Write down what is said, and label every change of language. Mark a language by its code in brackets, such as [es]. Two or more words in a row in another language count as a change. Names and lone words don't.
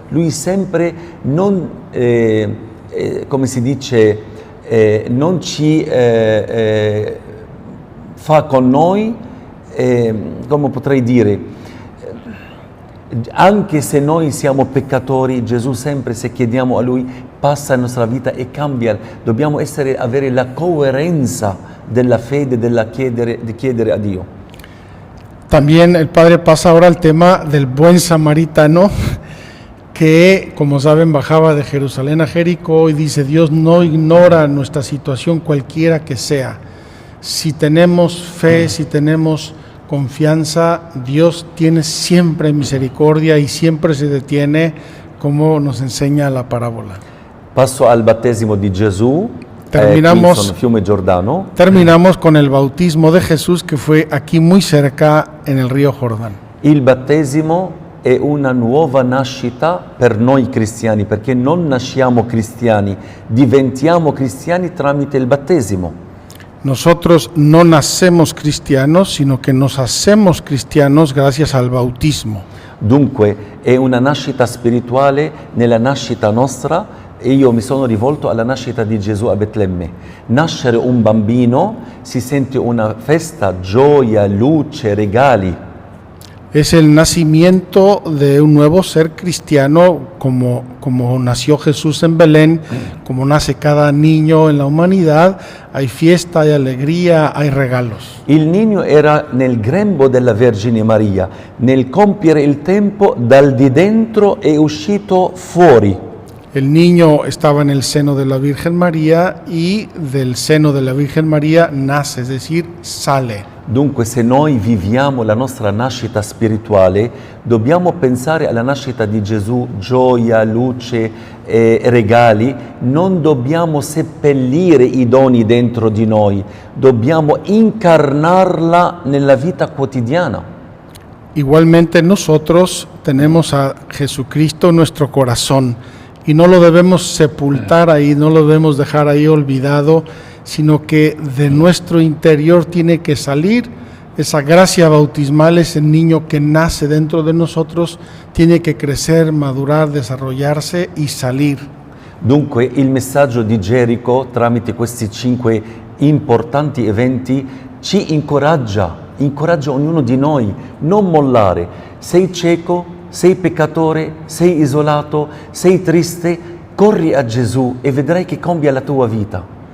[it] Lui sempre non, come si dice, non ci fa con noi, come potrei dire, anche se noi siamo peccatori, Gesù sempre, se chiediamo a Lui, passa la nostra vita e cambia. Dobbiamo avere la coerenza della fede, di chiedere a Dio. [es] También el Padre pasa ahora al tema del buen samaritano, que, como saben, bajaba de Jerusalén a Jericó y dice, Dios no ignora nuestra situación cualquiera que sea. Si tenemos fe, si tenemos confianza, Dios tiene siempre misericordia y siempre se detiene, como nos enseña la parábola. [it] Passo al battesimo di Gesù, [es] Terminamos- [it] qui sono Fiume Giordano. [es] Terminamos con el bautismo de Jesús, que fue aquí muy cerca en el río Jordán. [it] Il battesimo è una nuova nascita per noi cristiani, perché non nasciamo cristiani, diventiamo cristiani tramite il battesimo. [es] Nosotros no nacemos cristianos, sino que nos hacemos cristianos gracias al bautismo. [it] Dunque è una nascita spirituale nella nascita nostra e io mi sono rivolto alla nascita di Gesù a Betlemme. Nascere un bambino si sente una festa, gioia, luce, regali. [es] Es el nacimiento de un nuevo ser cristiano, como nació Jesús en Belén, como nace cada niño en la humanidad. Hay fiesta, hay alegría, hay regalos. [it] Il niño era nel grembo della Vergine Maria, nel compiere il tempo dal di dentro è uscito fuori. [es] El niño estaba en el seno de la Virgen María y del seno de la Virgen María nace, es decir, sale. [it] Dunque se noi viviamo la nostra nascita spirituale, dobbiamo pensare alla nascita di Gesù, gioia, luce, regali, non dobbiamo seppellire i doni dentro di noi, dobbiamo incarnarla nella vita quotidiana. [es] Igualmente nosotros tenemos a Jesucristo en nuestro corazón y no lo debemos sepultar ahí, no lo debemos dejar ahí olvidado, sino que de nuestro interior tiene que salir esa gracia bautismal, ese niño que nace dentro de nosotros, tiene que crecer, madurar, desarrollarse y salir. [it] Dunque il messaggio di Gerico tramite questi 5 importanti eventi ci incoraggia ognuno di noi, non mollare. Sei cieco, sei peccatore, sei isolato, sei triste, corri a Gesù e vedrai che cambia la tua vita.